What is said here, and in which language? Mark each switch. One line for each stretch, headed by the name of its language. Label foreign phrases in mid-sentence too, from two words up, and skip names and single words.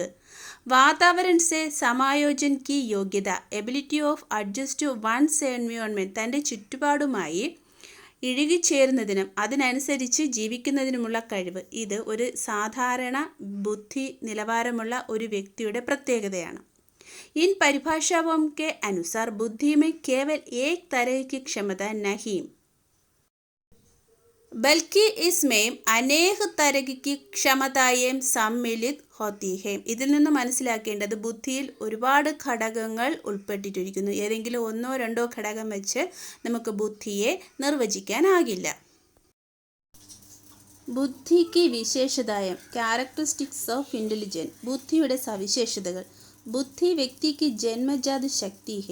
Hindi: वातावरण से समायोजन की योग्यता,
English: ability of adjust to one's environment,
Malayalam: തൻ്റെ ചുറ്റുപാടുമായി ഇഴുകിച്ചേരുന്നതിനും അതിനനുസരിച്ച് ജീവിക്കുന്നതിനുമുള്ള കഴിവ്. ഇത് ഒരു സാധാരണ ബുദ്ധി നിലവാരമുള്ള ഒരു വ്യക്തിയുടെ പ്രത്യേകതയാണ്.
Hindi: इन परिभाषाओं के अनुसार बुद्धि में केवल एक तरह की क्षमता नहीं बल्कि इसमें अनेक तरह की क्षमताएं सम्मिलित होती है.
Malayalam: ഇതിൽ നിന്ന് മനസ്സിലാക്കേണ്ടത് ബുദ്ധിയിൽ ഒരുപാട് ഘടകങ്ങൾ ഉൾപ്പെട്ടിരിക്കുന്നു. ഏതെങ്കിലും ഒന്നോ രണ്ടോ ഘടകം വെച്ച് നമുക്ക് ബുദ്ധിയെ നിർവചിക്കാനാകില്ല. ബുദ്ധിക്ക് വിശേഷതായം
English: characteristics of intelligence.
Malayalam: ബുദ്ധിയുടെ സവിശേഷതകൾ. ബുദ്ധി വ്യക്തിക്ക് ജന്മജാത ശക്തി ഹെ.